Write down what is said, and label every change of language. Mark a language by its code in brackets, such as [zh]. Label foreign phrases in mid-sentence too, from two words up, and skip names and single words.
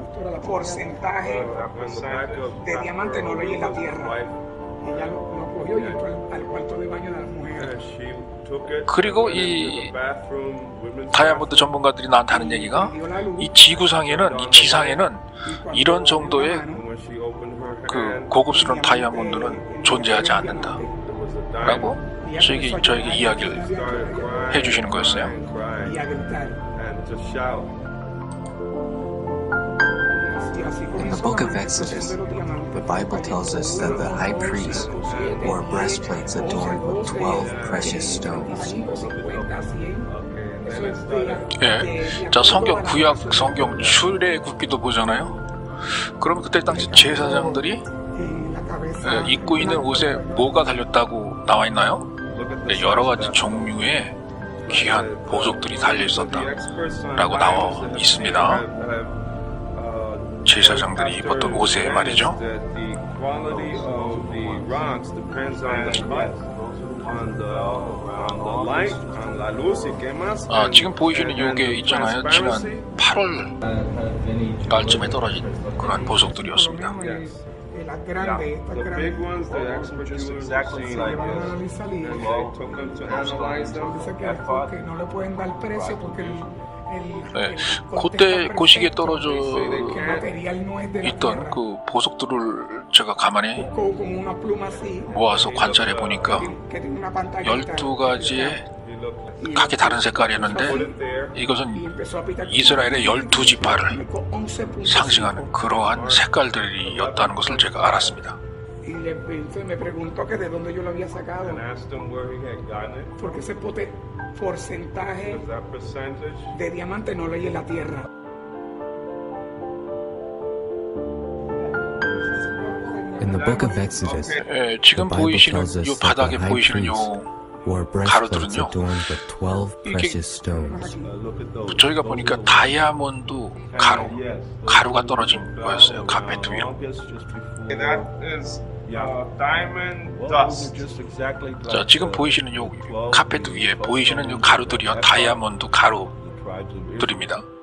[ko] 그리고 이 다이아몬드 전문가들이 나한테 하는 얘기가 이 지구상에는, 이 지상에는 이런 정도의 그 고급스러운 다이아몬드는 존재하지 않는다 라고 저에게 이야기를 해주시는 거였어요. [en] In the book of Exodus, the Bible tells us that the high priest wore breastplates adorned with 12 precious stones. [ko] 예, 자 성경 구약 성경 출애굽기도 보잖아요. 그럼 그때 당시 제사장들이 입고 있는 옷에 뭐가 달렸다고 나와 있나요? 네, 여러 가지 종류의 귀한 보석들이 달려 있었다라고 나와 있습니다. 제사장들이 입었던 옷에 말이죠. 지금 보이시는 요게 있잖아요. 지난 8월 말쯤에 떨어진 그런 보석들이었습니다. [es] Las grandes, estas grandes, se llevan a analizar y dice que no le pueden dar precio porque [ko] 네, 그때 그 시기에 떨어져 있던 그 보석들을 제가 가만히 모아서 관찰해 보니까 12가지의 각기 다른 색깔이었는데 이것은 이스라엘의 12지파를 상징하는 그러한 색깔들이었다는 것을 제가 알았습니다. [es] me preguntó que de dónde yo lo había sacado, porque ese porcentaje de diamante no lo hay en la tierra. [en] In the book of Exodus, [ko] 지금 보이시는 요 바닥에 보이시는 요 가루들은요, 이게 저희가 보니까 다이아몬드 가루가 떨어진 거였어요. 카페트 위로. 자, 지금 보이시는 요 카페트 위에 보이시는 요 가루들이요, 다이아몬드 가루들입니다.